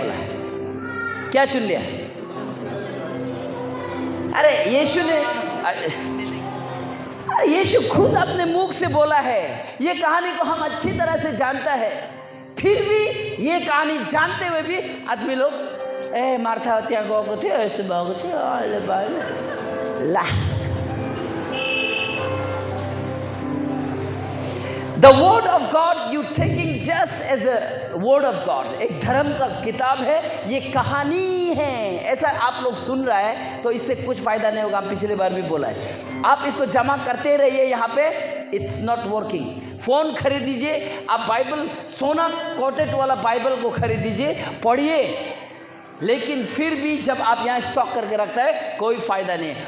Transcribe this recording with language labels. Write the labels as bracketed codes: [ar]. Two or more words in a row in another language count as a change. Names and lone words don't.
[hi] बोला क्या चुन लिया? अरे यीशु खुद अपने मुख से बोला है। ये कहानी को हम अच्छी तरह से जानता है, फिर भी ये कहानी जानते हुए भी आदमी लोग मार्था त्या [ne] गएको थियो, यस्तो भएको थियो, अहिले भयो ला। [en] The word of God you taking just as a word of God, [hi] एक धर्म का किताब है, ये कहानी है, ऐसा आप लोग सुन रहा है तो इससे कुछ फायदा नहीं होगा। पिछले बार भी बोला है, आप इसको जमा करते रहिए यहाँ पे, [en] it's not working. [hi] फोन खरीद दीजिए, आप बाइबल, सोना कोटेड वाला बाइबल को खरीद दीजिए, पढ़िए, लेकिन फिर भी जब आप यहाँ स्टॉक करके रखता है कोई फायदा नहीं है।